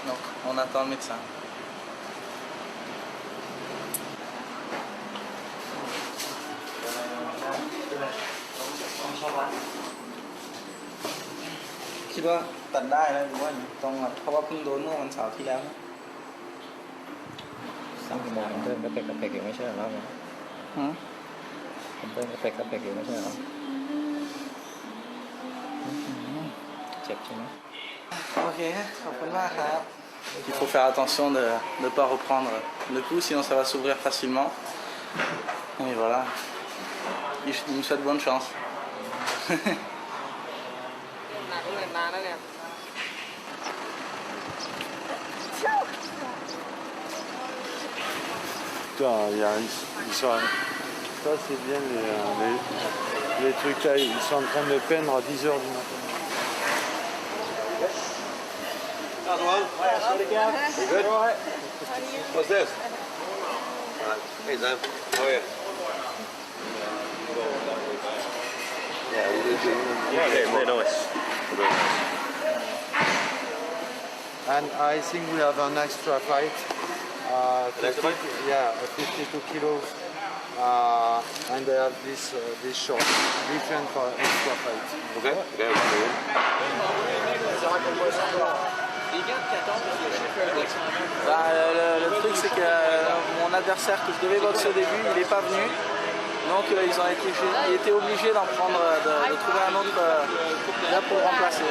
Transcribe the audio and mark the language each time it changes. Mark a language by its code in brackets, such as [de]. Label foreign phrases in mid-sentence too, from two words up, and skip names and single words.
[fr] Donc on attend le médecin. [th] คิดว่าตัดได้แล้วหรือว่าต้องเพราะว่าเพิ่งโดนเมื่อวันเสาร์ที่แล้ว 3 ชั่วโมงเดินกระเพกอยู่ไม่ใช่เหรอผมเดินกระเพกอยู่ไม่ใช่เหรอเจ็บใช่ไหม [fr] Ok, il faut faire attention de ne pas reprendre le coup, sinon ça va s'ouvrir facilement. Et voilà, il me souhaite bonne chance. Putain, ils sont... Ça c'est bien les trucs là, ils sont en train de peindre à 10h du matin. [en] What's this? Hey, Sam. How are you? Yeah, very nice. And I think we have an extra flight. 52 kilos. And they have this short, different for extra flight. Okay. [fr] Le truc c'est que mon adversaire que je devais boxer au début, il n'est pas venu. Donc il était obligé d'en prendre, de trouver un autre là pour le remplacer.